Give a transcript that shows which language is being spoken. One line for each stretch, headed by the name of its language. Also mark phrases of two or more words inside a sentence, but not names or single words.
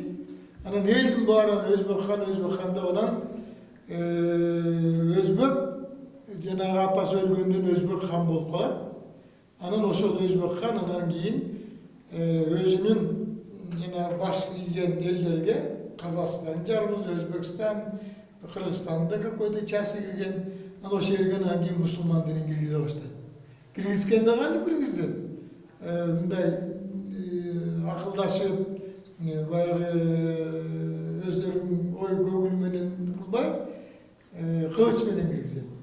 Kyrgyz: Анан элдин баарын Өзбек хан деп анан Өзбек жанагы атасы өлгөндөн Өзбек хан болуп калат. Анан ошол Өзбек хан анан кийин өзүнүн жанагы баш ийген элдерге Казакстан жарбыз, Өзбекстан, Кыргызстанда
Russian: какой-то часть
Kyrgyz: кирген, анан ошол жерге анан кийин мусулман динин киргизе баштайт. Киргизгенде кантип киргизет? Мындай акылдашып, баягы өздөрүнүн ой көгүл менен кылбай, кылыч менен киргизет.